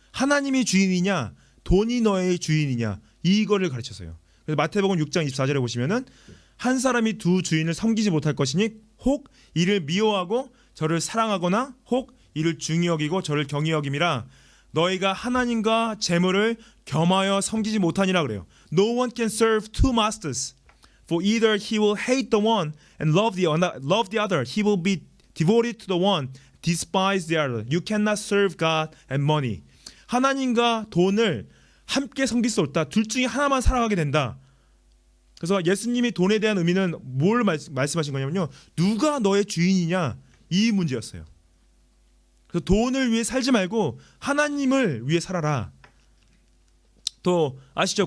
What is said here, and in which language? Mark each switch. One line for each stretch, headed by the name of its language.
Korean: 하나님이 주인이냐, 돈이 너의 주인이냐, 이거를 가르쳤어요. 그래서 마태복음 6장 24절에 보시면은 한 사람이 두 주인을 섬기지 못할 것이니 혹 이를 미워하고 저를 사랑하거나 혹 이를 중히 여기고 저를 경히 여김이라. 너희가 하나님과 재물을 겸하여 섬기지 못하니라 그래요.
English: No one can serve two masters, for either he will hate the one and love the other. He will be devoted to the one, despise the other. You cannot serve God and money.
Korean: 하나님과 돈을 함께 섬길 수 없다. 둘 중에 하나만 살아가게 된다. 그래서 예수님이 돈에 대한 의미는 뭘 말씀하신 거냐면요, 누가 너의 주인이냐, 이 문제였어요. 그래서 돈을 위해 살지 말고 하나님을 위해 살아라. 또 아시죠?